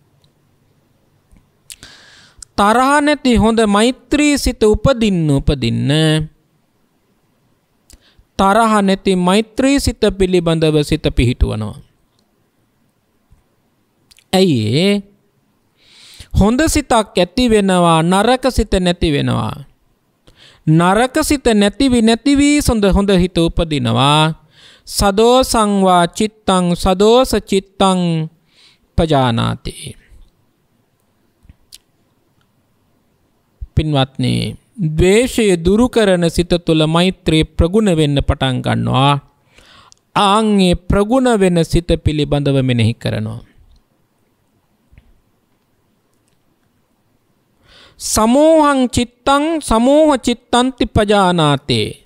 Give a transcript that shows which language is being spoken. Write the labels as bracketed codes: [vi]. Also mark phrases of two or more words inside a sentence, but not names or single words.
[si] තරහ නැති හොඳ මෛත්‍රී සිත උපදින්න තරහ නැති මෛත්‍රී සිත පිළිබඳව සිත පිහිටුවනවා. ඇයි හොඳ සිතක් ඇති වෙනවා නරක සිත නැති වෙනවා. නරක සිත නැතිවී හොඳ හිත උපදිනවා. [pi] සදෝසං වා චිත්තං සදෝස චිත්තං පජානාති. [si] පින්වත්නි, ද්වේෂය දුරු කරන සිත තුළ මෛත්‍රී ප්‍රගුණ වෙන්න පටන් ගන්නවා. ආන්ගේ ප්‍රගුණ වෙන සිත පිළිබඳව මෙනෙහි කරනවා. [pi] සමෝහං චිත්තං සමෝහ චිත්තන්ති පජානාතේ.